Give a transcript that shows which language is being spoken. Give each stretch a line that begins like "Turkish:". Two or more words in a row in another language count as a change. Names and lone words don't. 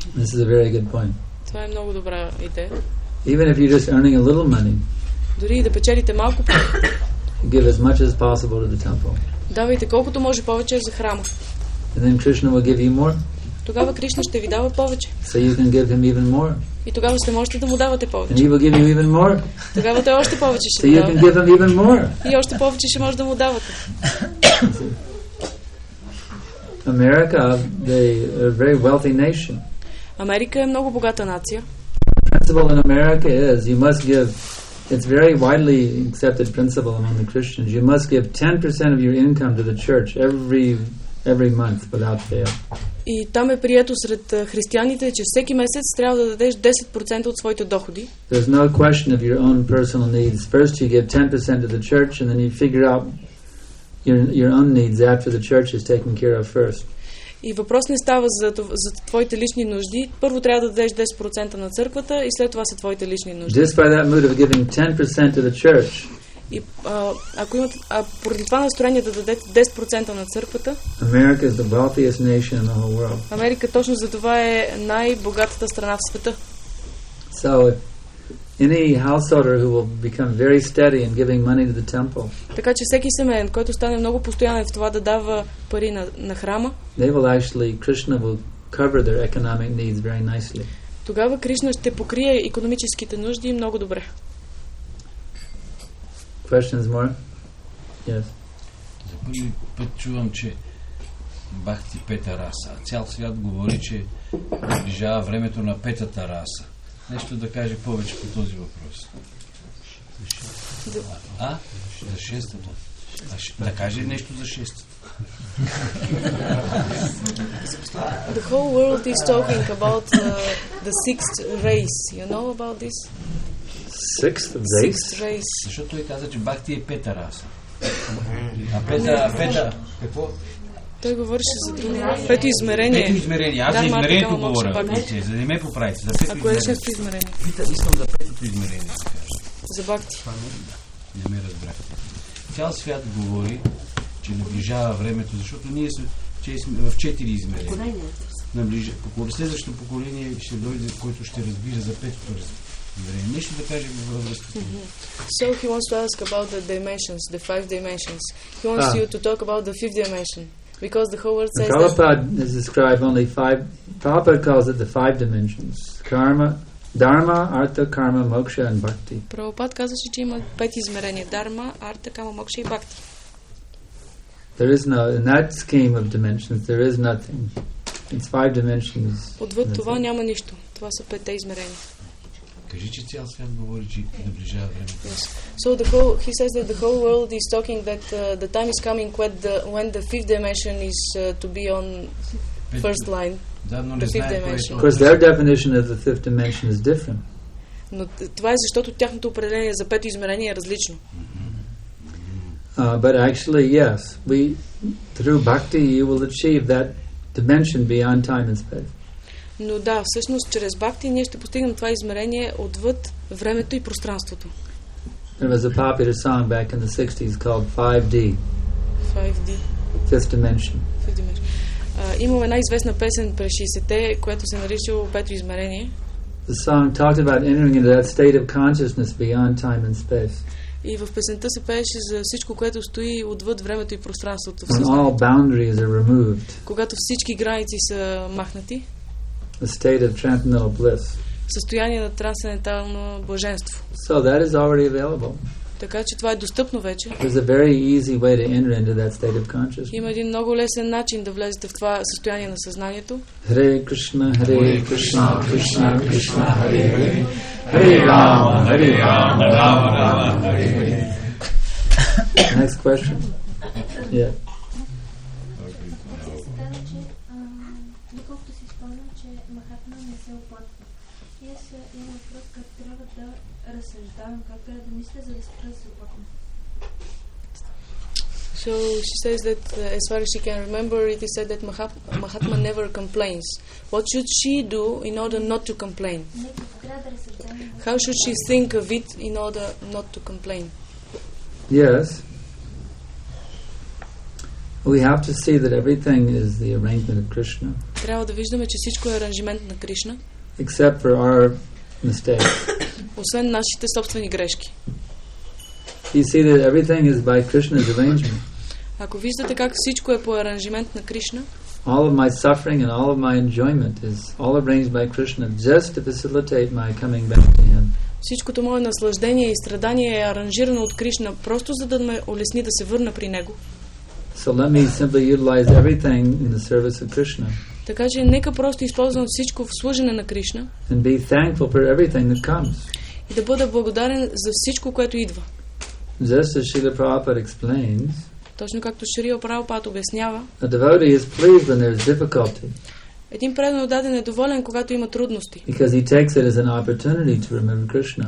English: This is a very good point.
Bulgarian: Това е много добра идея.
English: Even if you're just earning a little money,
Bulgarian: Дори и да печелите малко пари,
English: give as much as possible to the temple.
Bulgarian: давайте колкото може повече за храма.
English: And then Krishna will give you more.
Bulgarian: Тогава Кришна ще ви дава повече.
English: So you can give him even more.
Bulgarian: И тогава ще можете да му давате
English: And
Bulgarian: повече.
English: he will give you even more.
Bulgarian: Тогава той още повече
English: So
Bulgarian: ще
English: you
Bulgarian: дава.
English: can give him even more.
Bulgarian: И още повече ще може да му давате.
English: America, they are a very wealthy nation.
Bulgarian: Америка е много богата нация.
English: The principle in America is you must give, it's very widely accepted principle among the Christians, you must give 10% of your income to the church every month without fail.
Bulgarian: И там е прието сред християните, че всеки месец трябва да дадеш 10% от своите доходи.
English: There's no question of your own personal needs. First you give 10% to the church and then you figure out your own needs after the church is taken care of first.
Bulgarian: И въпрос не става за твоите лични нужди. Първо трябва да дадеш 10% на църквата и след това са твоите лични нужди.
English: Just by that mood of giving 10% to the church,
Bulgarian: И ако имате, поради това настроение да дадете 10% на църквата,
English: America is the wealthiest nation in the whole world.
Bulgarian: Америка точно за това е най-богатата страна в света.
English: So any householder who will become very steady in giving money to the temple,
Bulgarian: Така че всеки семейен, който стане много постоянен в това да дава пари на храма,
English: they will actually, Krishna will cover their economic needs very nicely.
Bulgarian: тогава Кришна ще покрие икономическите нужди много добре.
English: Questions more? Yes.
Bulgarian: За първи път чувам, че Бхакти пета раса. Цял свят говори, че наближава времето на петата раса. Нещо да каже повече по този въпрос. За шестата. Да каже нещо за шестата.
English: The whole world is talking about the sixth race. You know about this? Sixth race.
Bulgarian: Защото той каза, че Бхакти е пета раса. А пета... Какво? Той говореше за друго. Пето измерение. Пето измерение. Аз за измерението говоря. За да не ме поправите. За пето измерение. Шесто измерение? Искам за петото измерение. За Бхакти. Не ме разбрахте. Цял свят говори, че наближава времето, защото ние сме в 4 измерения. Следващото поколение ще дойде, който ще разбира за петото измерение. Нещо да каже във връзка.
English: So he wants to ask about the dimensions, the 5 dimensions. He wants you to talk about the 5th dimension. Because the whole world says Prabhupada has described only 5, Prabhupada calls it the 5 dimensions. Karma, Dharma, Artha, Karma, Moksha and Bhakti.
Bulgarian: Прабхупад казваше, че има 5 измерения. Дарма, Арта, Кама, Мокша и Бхакти.
English: There is no, in that scheme of dimensions, there is nothing. It's 5 dimensions.
Bulgarian: Отвъд това няма нищо. Това са 5 измерения. Кажи, че цял свят говори, че наближава времето.
English: Yes. So he says that the whole world is talking that the time is coming when the 5th dimension is to be on first line.
Bulgarian: Да, но не знае кое е това.
English: Because their definition of the 5th dimension is different.
Bulgarian: Но това е защото тяхното определение за пето измерение е различно.
English: But actually, yes, through bhakti you will achieve that dimension beyond time and space.
Bulgarian: Но да, всъщност чрез бхакти ние ще постигнем това измерение отвъд времето и пространството.
English: There was a popular song back in the 60s called 5D. 5D. Fifth dimension.
Bulgarian: Имам една известна песен през 60-те, която се нарича Пето измерение.
English: The song talked about entering into that state of consciousness beyond time and space.
Bulgarian: И в песента се пееше за всичко, което стои отвъд времето и пространството.
English: When all boundaries are removed.
Bulgarian: Когато всички граници са махнати.
English: A state of transcendental bliss.
Bulgarian: Състояние на трансцендентално блаженство.
English: So that is already available.
Bulgarian: Така че това е достъпно вече.
English: There's a very easy way to enter into that state of consciousness.
Bulgarian: Има един много лесен начин да влезете в това състояние на съзнанието.
Sanskrit: Hare Krishna, Hare Krishna, Krishna Krishna, Hare Hare, Hare Rama, Hare Rama, Rama Rama, Hare Hare.
English: Next question. Yeah.
Bulgarian: Доколкото си спомням, че Махатма не се оплаква. И аз имам въпрос как трябва да разсъждавам, как трябва да мисля, за да спра да се оплаквам.
English: So So she says that as far as she can remember, it is said that Mahatma never complains. What should she do in order not to complain? How should she think of it in order not to complain? Yes. We have to see that everything is the arrangement of Krishna.
Bulgarian: Трябва да виждаме, че всичко е аранжимент на Кришна.
English: Except for our mistakes.
Bulgarian: Освен нашите собствени грешки.
English: You see that everything is by Krishna's arrangement.
Bulgarian: Ако виждате как всичко е по аранжимент на Кришна,
English: all of my suffering and all of my enjoyment is all arranged by Krishna just to facilitate my coming back to him.
Bulgarian: Всичкото мое наслаждение и страдание е аранжирано от Кришна, просто за да ме улесни да се върна при него.
English: So let me simply utilize everything in the service of Krishna.
Bulgarian: Така че нека просто използвам всичко в служене на Кришна.
English: And be thankful for everything that comes.
Bulgarian: И да бъда благодарен за всичко, което идва.
English: Just as Srila Prabhupada explains,
Bulgarian: точно както Шрила Прабхупад обяснява,
English: a devotee is pleased when there is difficulty.
Bulgarian: Един предан отдаден е доволен, когато има трудности.
English: Because he takes it as an opportunity to remember Krishna.